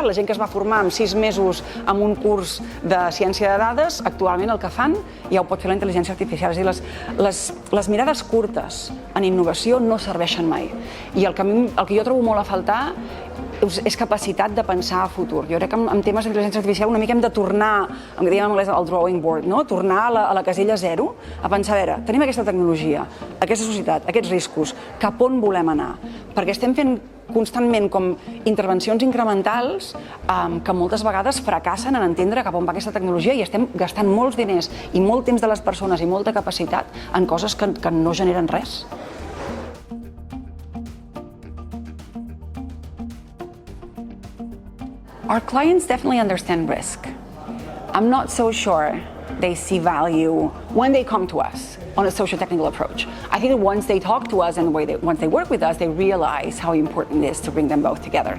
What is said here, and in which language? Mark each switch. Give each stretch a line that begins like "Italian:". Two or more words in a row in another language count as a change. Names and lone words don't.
Catalan: La gent que es va formar en 6 mesos en un curs de ciència de dades, actualment el que fan ja ho pot fer la intel·ligència artificial. És a dir, les mirades curtes en innovació no serveixen mai. I el que jo trobo molt a faltar és capacitat de pensar a futur. Jo crec que en temes d'intel·ligència artificial una mica hem de tornar, em diem en anglès el
English: drawing board,
Catalan: no? Tornar a la casella zero, a pensar, a veure, tenim aquesta tecnologia, aquesta societat, aquests riscos, cap on volem anar? Perquè estem fent constantment com intervencions incrementals que moltes vegades fracassen en entendre cap on va aquesta tecnologia i estem gastant molts diners i molt temps de les persones i molta capacitat en coses que no generen res.
English: Our clients definitely understand risk. I'm not so sure they see value when they come to us on a socio-technical approach. I think that once they talk to us and once they work with us, they realize how important it is to bring them both together.